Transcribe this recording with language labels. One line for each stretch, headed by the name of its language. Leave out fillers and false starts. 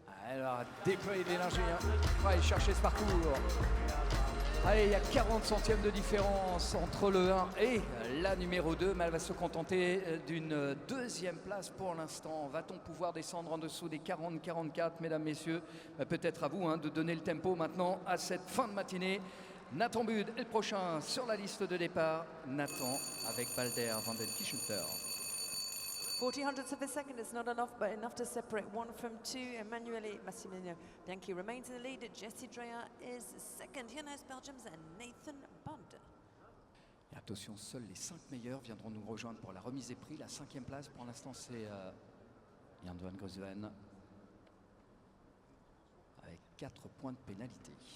French: Alors, déployer de l'énergie, hein. On va aller chercher ce parcours. Allez, il y a 40 centièmes de différence entre le 1 et la numéro 2, mais elle va se contenter d'une deuxième place pour l'instant. Va-t-on pouvoir descendre en dessous des 40-44, mesdames, messieurs? Peut-être à vous hein, de donner le tempo maintenant à cette fin de matinée. Nathan Bud est le prochain sur la liste de départ. Nathan avec Balder van den Kischulter.
English: 40 hundredths of a second is not enough, but enough to separate one from two. Emanuele Massimiliano Bianchi remains in the lead. Jessie Dreyer is second. Here now is Belgium's Nathan Bund.
French: Et attention, seuls les 5 meilleurs viendront nous rejoindre pour la remise des prix. La 5e place, pour l'instant, c'est Jan van Grusven avec 4 points de pénalité.